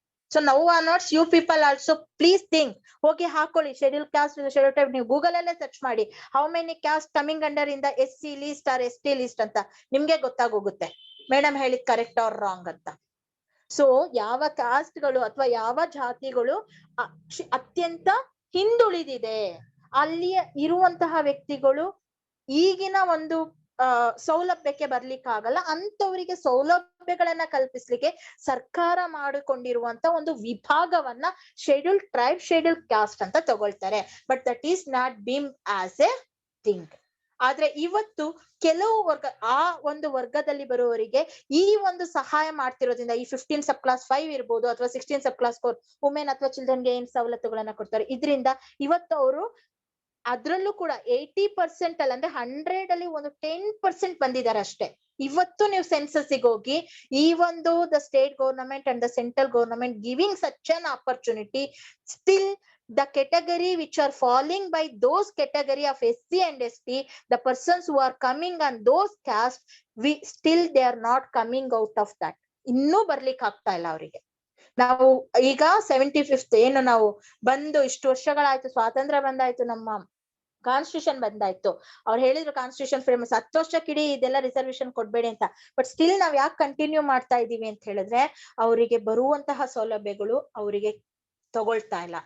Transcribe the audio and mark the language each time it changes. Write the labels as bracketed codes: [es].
[en] So now onwards you people also please think. [kn] ಹೋಗಿ ಹಾಕೊಳ್ಳಿ schedule caste, schedule type. ನೀವು Google ಅಲ್ಲೇ search ಮಾಡಿ [en] how many caste coming under in the SC list or ST list [kn] ಅಂತ, ನಿಮ್ಗೆ ಗೊತ್ತಾಗೋಗುತ್ತೆ madam ಹೇಳಿದ್ [en] correct or wrong [kn] ಅಂತ. So ಯಾವ ಕಾಸ್ಟ್ಗಳು ಅಥವಾ ಯಾವ ಜಾತಿಗಳು ಅತ್ಯಂತ ಹಿಂದುಳಿದಿದೆ, ಅಲ್ಲಿ ಇರುವಂತಹ ವ್ಯಕ್ತಿಗಳು ಈಗಿನ ಒಂದು ಸೌಲಭ್ಯಕ್ಕೆ ಬರ್ಲಿಕ್ಕಾಗಲ್ಲ, ಅಂತವರಿಗೆ ಸೌಲಭ್ಯಗಳನ್ನ ಕಲ್ಪಿಸ್ಲಿಕ್ಕೆ ಸರ್ಕಾರ ಮಾಡಿಕೊಂಡಿರುವಂತ ಒಂದು ವಿಭಾಗವನ್ನ ಶೆಡ್ಯೂಲ್ ಟ್ರೈಬ್, ಶೆಡ್ಯೂಲ್ ಕಾಸ್ಟ್ ಅಂತ ತಗೊಳ್ತಾರೆ. [en] But that is not beam as a thing. [kn] ಆದ್ರೆ ಇವತ್ತು ಕೆಲವು ವರ್ಗ, ಆ ಒಂದು ವರ್ಗದಲ್ಲಿ ಬರುವವರಿಗೆ ಈ ಒಂದು ಸಹಾಯ ಮಾಡ್ತಿರೋದ್ರಿಂದ, ಈ 15 ಸಬ್ ಕ್ಲಾಸ್ 5 ಇರ್ಬೋದು, ಅಥವಾ 16 ಸಬ್ ಕ್ಲಾಸ್ 4 ವುಮೆನ್ ಅಥವಾ ಚಿಲ್ಡ್ರನ್ಗೆ ಏನ್ ಸವಲತ್ತುಗಳನ್ನ ಕೊಡ್ತಾರೆ, ಇದರಿಂದ ಇವತ್ತು ಅವರು ಅದ್ರಲ್ಲೂ ಕೂಡ 80% ಅಲ್ಲ, ಅಂದ್ರೆ 100 ಅಲ್ಲಿ ಒಂದು 10% ಬಂದಿದ್ದಾರೆ ಅಷ್ಟೇ. ಇವತ್ತು ನೀವು ಸೆನ್ಸಸ್ಗೆ ಹೋಗಿ ಈ ಒಂದು [en] The state government and the central government giving such an opportunity, still the category which are falling by those category of SC and ST, the persons who are coming on those caste, we still they are not coming out of that. [kn] ಇನ್ನೂ ಬರ್ಲಿಕ್ಕೆ ಆಗ್ತಾ ಇಲ್ಲ ಅವರಿಗೆ. ನಾವು ಈಗ 75th ಏನು ನಾವು ಬಂದು ಇಷ್ಟು ವರ್ಷಗಳಾಯ್ತು, ಸ್ವಾತಂತ್ರ್ಯ ಬಂದಾಯ್ತು, ನಮ್ಮ ಕಾನ್ಸ್ಟಿಟ್ಯೂಷನ್ ಬಂದಾಯ್ತು. ಅವ್ರು ಹೇಳಿದ್ರು ಕಾನ್ಸ್ಟಿಟ್ಯೂಷನ್ ಫೇಮಸ್, 10 ವರ್ಷಕ್ಕಿಡೀ ಇದೆಲ್ಲ ರಿಸರ್ವೇಶನ್ ಕೊಡ್ಬೇಡಿ ಅಂತ. ಬಟ್ ಸ್ಟಿಲ್ ನಾವ್ ಯಾಕೆ ಕಂಟಿನ್ಯೂ ಮಾಡ್ತಾ ಇದೀವಿ ಅಂತ ಹೇಳಿದ್ರೆ, ಅವರಿಗೆ ಬರುವಂತಹ ಸೌಲಭ್ಯಗಳು ಅವರಿಗೆ ತಗೊಳ್ತಾ ಇಲ್ಲ.